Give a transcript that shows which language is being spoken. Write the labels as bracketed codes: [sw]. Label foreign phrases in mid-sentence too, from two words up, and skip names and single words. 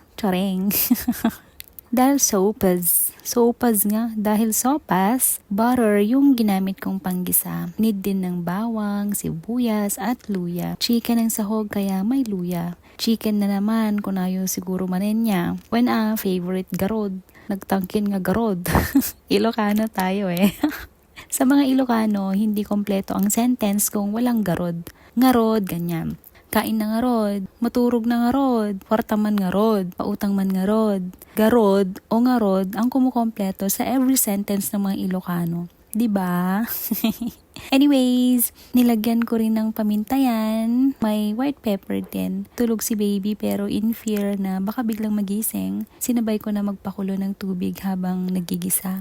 [tl] Chareng. Dahil sopas. Sopas nga. Dahil sopas, butter yung ginamit kong panggisa. Need din ng bawang, sibuyas at luya. Chicken ang sahog kaya may luya. Chicken na naman kung ayaw siguro manin niya. [ilo] When favorite garod. Nagtangkin nga garod. [tl] Ilocano tayo eh. Sa mga Ilocano, hindi kompleto ang sentence kung walang garod. Ngarod, ganyan. [ilo] Kain na nga rod, maturog na nga rod, kwarta man nga rod, pautang man nga rod. [tl] Garod o nga rod ang kumukompleto sa every sentence ng mga Ilocano. Diba? Anyways, nilagyan ko rin ng paminta yan. May [en] white pepper [tl] din. Tulog si baby pero [en] in fear [tl] na baka biglang magising, sinabay ko na magpakulo ng tubig habang nagigisa.